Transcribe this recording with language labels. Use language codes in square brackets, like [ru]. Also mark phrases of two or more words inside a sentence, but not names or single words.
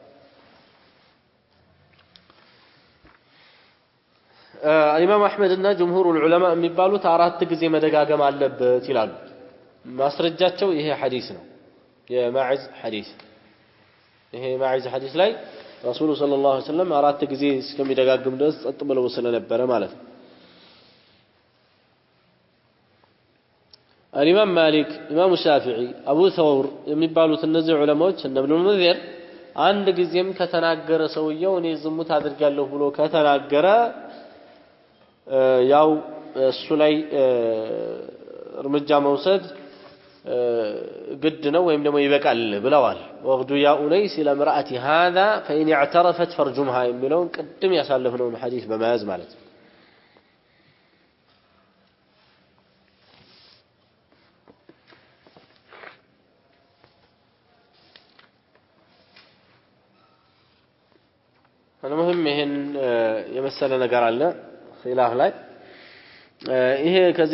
[am] ኢማም አህመድ እና ጀምሁሩ ዑለማ የሚባሉት አራት ጊዜ መደጋገም አለበት ይላሉ ማስረጃቸው ይሄ ሐዲስ ነው የማዕዝ ሐዲስ ይሄ ማዕዝ ሐዲስ ላይ ረሱሉ [ar] صلى الله عليه وسلم [am] አራት ጊዜ እስከሚደጋግም ድረስ ጸጥ ብለው ስለነበረ ማለት ነው الإمام مالك إمام الشافعي أبو ثور የሚባሉት እነዚህ ዑለማዎች እነ ኢብኑ ሙንዚር አንድ ጊዜም ከተናገረ ሰውየው እኔ ዝሙት አድርጋለሁ ብሎ ከተናገረ ያው እሱ ላይ እርምጃ መውሰድ ግድ ነው ወይም ደግሞ ይበቃል ብለዋል [ar] واغد يا أنيس لامرأة هذا فإن اعترفت فرجمها [am] የሚለውን ቅድም ያሳለፍነውን ሐዲስ በመያዝ ማለት ነው المهم ይሄን የመሰለ ነገር አለ ኺላፍ ላይ ይሄ ከዚህ